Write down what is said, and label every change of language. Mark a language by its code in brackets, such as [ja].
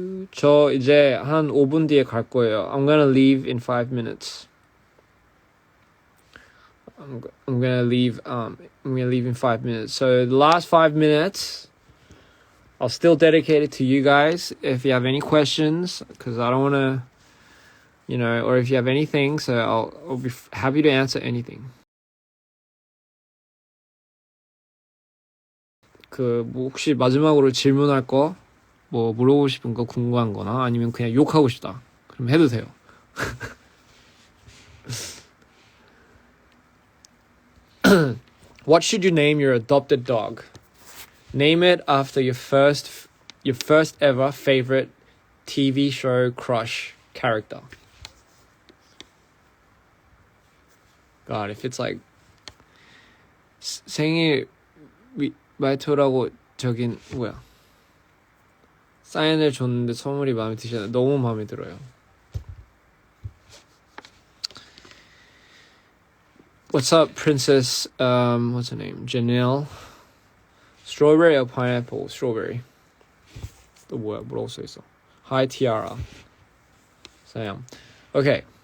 [ko] 저 이제 한 5분 뒤에 갈 거예요. [en] I'm gonna leave in 5 minutes. I'm gonna leave in 5 minutes. So the last 5 minutes, I'll still dedicate it to you guys. If you have any questions, because I don't want to, or if you have anything, so I'll be happy to answer anything. [ko] 뭐 혹시 마지막으로 질문할 거, 뭐 물어보고 싶은 거 궁금한 거나 아니면 그냥 욕하고 싶다. 그럼 해도 돼요. [en] What should you name your adopted dog? Name it after your first ever favorite TV show crush character. God, if it's like [ko] 생일 말투라고 저긴 뭐야? 사인을 줬는데 선물이 마음에 드시나요? 너무 마음에 들어요. [en] What's up, Princess? What's her name? Janelle. Strawberry or pineapple? Strawberry. [ko] 또 뭐라고 써 있어? [en] Hi, Tiara. Sam. Okay.